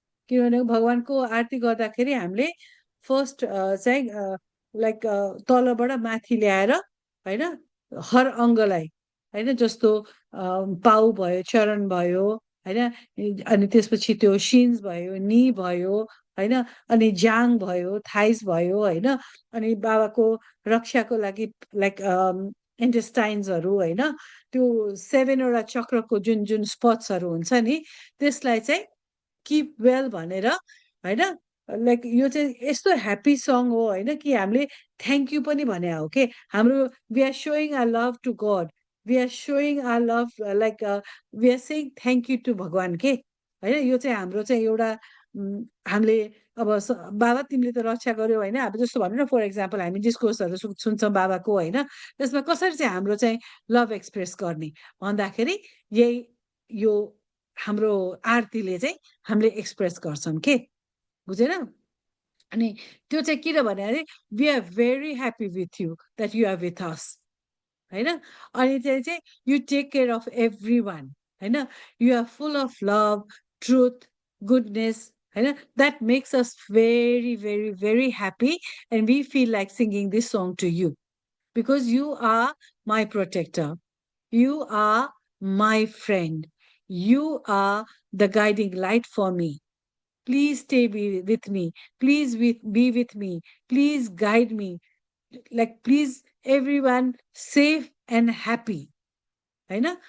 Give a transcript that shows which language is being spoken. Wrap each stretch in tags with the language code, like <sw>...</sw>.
<ne>किनभने भगवानको आरती गर्दाखेरि हामीले फर्स्ट चाहिँ लाइक तलबाट माथि ल्याएर होइन हर अङ्गलाई होइन, जस्तो पाउ भयो, चरण भयो होइन, अनि त्यसपछि त्यो सिन्स भयो, नी भयो होइन, अनि जाङ भयो, थाइस भयो होइन, अनि बाबाको रक्षाको लागि लाइक इन्टेस्टाइन्सहरू होइन, त्यो 7वटा चक्रको जुन जुन स्पट्सहरू हुन्छ नि, त्यसलाई चाहिँ किप वेल भनेर होइन, लाइक यो चाहिँ यस्तो ह्याप्पी सङ हो होइन कि हामीले थ्याङ्क यू पनि भने हो के हाम्रो।</ne> <en>we are saying our love to God, we are saying our love like we are saying thank you to</en> <ne>भगवान के होइन। यो चाहिँ हाम्रो चाहिँ एउटा हामीले अब बाबा तिमीले त रक्षा गर्यो होइन, अब जस्तो भनौँ न फर एक्जाम्पल हामी डिस्कोर्सहरू सुन्छौँ बाबाको होइन, त्यसमा कसरी चाहिँ हाम्रो चाहिँ लभ एक्सप्रेस गर्ने भन्दाखेरि यही यो हाम्रो आरतीले चाहिँ हामीले एक्सप्रेस गर्छौँ के, बुझेन। अनि त्यो चाहिँ किनभने अरे</ne> <en>We are very happy with you that you are with us होइन।</en> <ne>अनि चाहिँ</ne> <en>You take care of everyone होइन, you are full of love, truth, goodness होइन, that makes us very very very happy and we feel like singing this song to you because you are my protector, you are my friend, you are the guiding light for me. Please stay with me, please be with me, please guide me, like please everyone safe and happy होइन।</en>